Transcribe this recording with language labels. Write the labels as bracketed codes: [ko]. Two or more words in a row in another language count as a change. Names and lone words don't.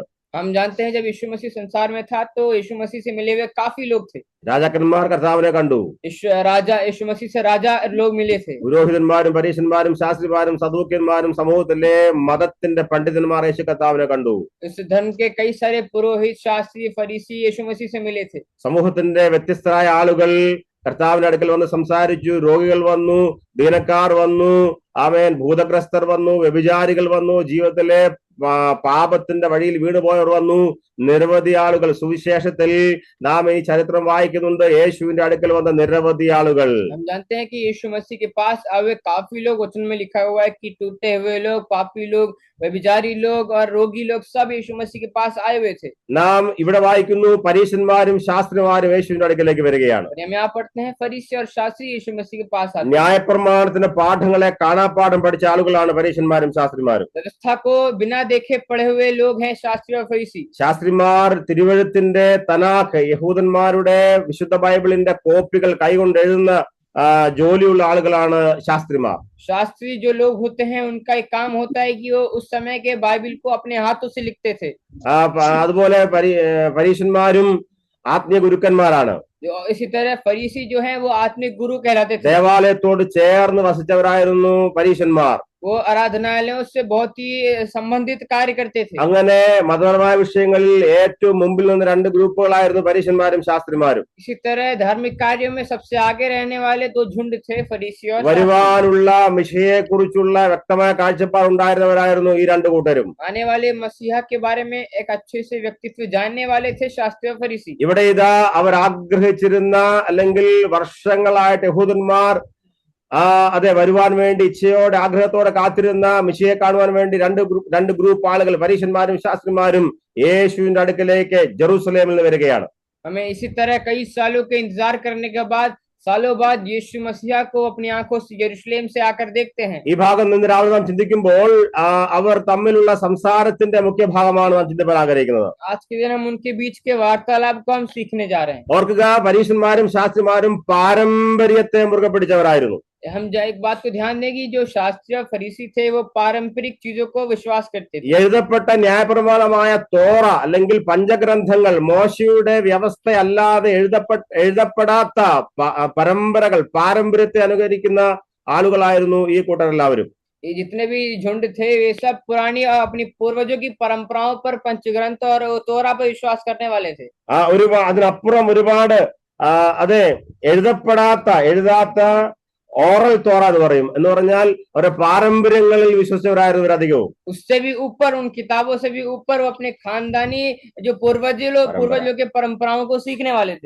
[hi] हम जानते हैं जब यीशु मसीह संसार में था तो यीशु मसीह से मिले हुए काफी लोग थे। [ml] രാജാക്കന്മാർ കർത്താവിനെ കണ്ടു. [hi] यीशु मसीह से राजा लोग मिले थे। [ml] പുരോഹിതന്മാരും പരീശന്മാരും ശാസ്ത്രിമാരും സദൂക്യന്മാരും സമൂഹത്തിലെ മതത്തിന്റെ പണ്ഡിതന്മാർ യേശു കർത്താവിനെ കണ്ടു. [hi] इस धर्म के कई सारे पुरोहित, शास्त्री, फरीसी यीशु मसीह से मिले थे। [ml] സമൂഹത്തിന്റെ വ്യത്യസ്തരായ ആളുകൾ കർത്താവിന്റെ അടുക്കൽ വന്ന് സംസാരിച്ചു. രോഗികൾ വന്നു, ദീനക്കാർ വന്നു, ആമേൻ, ഭൂതഗ്രസ്തർ വന്നു, വ്യഭിചാരികൾ വന്നു, ജീവിതത്തിലെ പാപത്തിന്റെ വഴിയിൽ വീണുപോയവർ വന്നു. നിരവധി ആളുകൾ സുവിശേഷത്തിൽ നാം ഈ ചരിത്രം വായിക്കുന്നുണ്ട്. യേശുവിന്റെ അടുക്കൽ വന്ന നിരവധി ആളുകൾ. [hi] हम जानते हैं कि यीशु मसीह के पास आए काफी लोग, वचन में लिखा हुआ है कि टूटे हुए लोग, पापी लोग, व्यभिचारी लोग और रोगी लोग सब यीशु मसीह के पास आए हुए थे। [ml] നാം ഇവിടെ വായിക്കുന്നു പരീശന്മാരും ശാസ്ത്രിമാരും യേശുവിന്റെ അടുക്കലേക്ക് വരികയാണ്. [hi] हम यहाँ पढ़ते हैं फरीसी और शास्त्री यीशु मसीह के पास आते हैं। [ml] ന്യായപ്രമാണത്തിന്റെ പാഠങ്ങളെ കാണാപ്പാഠം പഠിച്ച ആളുകളാണ് പരീശന്മാരും ശാസ്ത്രിമാരും. [hi] व्यवस्था को बिना देखे पढ़े हुए लोग हैं शास्त्री और फरीसी। [ml] ശാസ്ത്രിമാർ തിരുവഴുത്തിന്റെ തനാഖ്, യഹൂദന്മാരുടെ വിശുദ്ധ ബൈബിളിന്റെ കോപ്പികൾ കൈകൊണ്ട് എഴുതുന്ന ജോലിയുള്ള ആളുകളാണ് ശാസ്ത്രിമാർ. [hi] शास्त्री जो लोग होते हैं उनका एक काम होता है कि वो उस समय के बाइबिल को अपने हाथों से लिखते थे। [ml] അതുപോലെ പരീശന്മാരും ആത്മീയ ഗുരുക്കന്മാരാണ്. [hi] इसी तरह फरीसी जो हैं वो आत्मिक गुरु कहलाते थे। [ml] ദേവാലയത്തോട് ചേർന്ന് വസിച്ചവരായിരുന്നു പരീശന്മാർ. [hi] वो आराधनालयों से बहुत ही संबंधित कार्य करते थे। [ml] അങ്ങനെ മതപരമായ വിഷയങ്ങളിൽ ഏറ്റവും മുമ്പിൽ നിന്ന് രണ്ട് ഗ്രൂപ്പുകളായിരുന്നു പരീശന്മാരും ശാസ്ത്രിമാരും. [hi] इसी तरह धार्मिक कार्यों में सबसे आगे रहने वाले दो झुंड थे, फरीसी और [ml] വരുവാനുള്ള മിശിഹയെ കുറിച്ചുള്ള വ്യക്തമായ കാഴ്ചപ്പാട് ഉണ്ടായിരുന്നവരായിരുന്നു ഈ രണ്ടു കൂട്ടരും. [hi] आने वाले मसीहा के बारे में एक अच्छे से व्यक्तित्व जानने वाले थे शास्त्री और फरीसी। [ml] ഇവിടെ ഇതാ അവർ ആഗ്രഹിച്ചിരുന്ന അല്ലെങ്കിൽ വർഷങ്ങളായിട്ട് യഹൂദന്മാർ അതെ വരുവാൻ വേണ്ടി ഇച്ഛയോടെ ആഗ്രഹത്തോടെ കാത്തിരുന്ന മിശിയെ കാണുവാൻ വേണ്ടി രണ്ട് ഗ്രൂപ്പ് ആളുകൾ, പരീശന്മാരും ശാസ്ത്രിമാരും യേശുവിന്റെ അടുക്കലേക്ക് ജെറൂസലേമിൽ നിന്ന് വരികയാണ്. [hi] हमें इसी तरह कई सालों के इंतजार करने के बाद सालों बाद यीशु मसीहा को अपनी आंखों से यरूशलेम से आकर देखते हैं। [ml] ഈ ഭാഗം നിന്ന് രാവിലെ നാം ചിന്തിക്കുമ്പോൾ അവർ തമ്മിലുള്ള സംസാരത്തിന്റെ മുഖ്യ ഭാഗമാണ് നാം ചിന്തിക്കാൻ ആഗ്രഹിക്കുന്നത്. [hi] आज के दिन हम उनके बीच के वार्तालाप को हम सीखने जा रहे हैं। [ml] ഓർക്കുക, പരീശന്മാരും ശാസ്ത്രിമാരും പാരമ്പര്യത്തെ മുറുകെ പിടിച്ചവരായിരുന്നു. [hi] हम एक बात को ध्यान देंगे, जो शास्त्री और फरीसी थे वो पारंपरिक चीजों को विश्वास करते थे। [ml] എഴുതപ്പെട്ട ന്യായപ്രമാണമായ തോറ അല്ലെങ്കിൽ പഞ്ചഗ്രന്ഥങ്ങൾ, മോശയുടെ വ്യവസ്ഥയല്ലാതെ എഴുതപ്പെടാത്ത പരമ്പരകൾ, പാരമ്പര്യത്തെ അനുകരിക്കുന്ന ആളുകളായിരുന്നു ഈ കൂട്ടരെല്ലാവരും. [hi] ये जितने भी झुंड थे वे सब पुरानी और अपनी पूर्वजों की परंपराओं पर, पंचग्रंथ और तोरा पर विश्वास करने वाले थे। [ml] അതിനപ്പുറം ഒരുപാട് അതെ എഴുതാത്ത ഓറൽ തോറ എന്ന് പറയും. എന്ന് പറഞ്ഞാൽ അവരുടെ പാരമ്പര്യങ്ങളിൽ വിശ്വസിച്ചവരായിരുന്നു അധികവും. [hi] उससे भी ऊपर, उन किताबों से भी ऊपर वो अपने खानदानी जो पूर्वजों के परंपराओं को सीखने वाले थे।